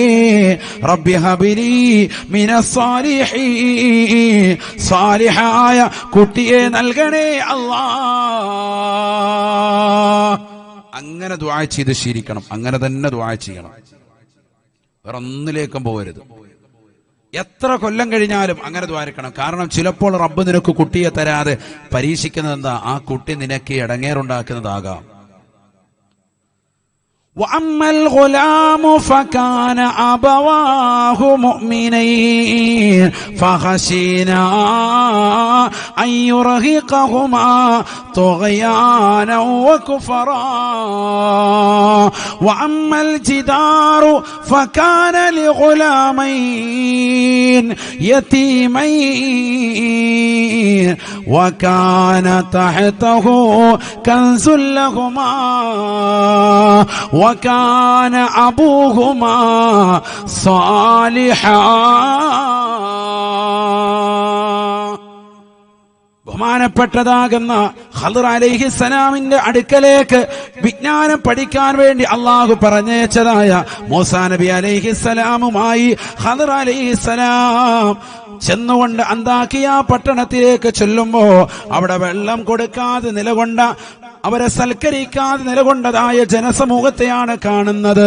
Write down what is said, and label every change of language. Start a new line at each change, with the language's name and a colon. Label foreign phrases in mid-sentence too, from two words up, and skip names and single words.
Arabic: رب هب لي من الصالحين, സാലിഹായ കുട്ടിയെ നൽകണേ അല്ലാഹ്.
Malayalam: അങ്ങനെ ദുആ ചെയ്ത് ശീലിക്കണം. അങ്ങനെ തന്നെ ദുആ ചെയ്യണം. വേറെ ഒന്നിലേക്കും പോകരുത്. എത്ര കൊല്ലം കഴിഞ്ഞാലും അങ്ങനെ ദ്വാരക്കണം. കാരണം ചിലപ്പോൾ റബ്ബ് നിനക്ക് കുട്ടിയെ തരാതെ പരീക്ഷിക്കുന്നത് എന്താ? ആ കുട്ടി നിനക്ക് ഇടങ്ങേറുണ്ടാക്കുന്നതാകാം.
Arabic: وأما الغلام فكان أبواه مؤمنين فخشينا أن يرهقهما طغيانا وكفرا وأما الجدار فكان لغلامين يتيمين وكان تحته كنز لهما وكان أبوهما صالحا.
Malayalam: ബഹുമാനപ്പെട്ടതാകുന്ന ഖദർ അലൈഹിസ്സലാമിന്റെ അടുക്കലേക്ക് വിജ്ഞാനം പഠിക്കാൻ വേണ്ടി അള്ളാഹു പറഞ്ഞയച്ചതായ മൂസാ നബി അലൈഹിസ്സലാമുമായി ഖദർ അലൈഹിസ്സലാം ചെന്നുകൊണ്ട് അന്താക്കിയ പട്ടണത്തിലേക്ക് ചെല്ലുമ്പോ അവിടെ വെള്ളം കൊടുക്കാതെ നിലകൊണ്ട അവരെ സൽക്കരിക്കാതെ നിലകൊണ്ടതായ ജനസമൂഹത്തെയാണ് കാണുന്നത്.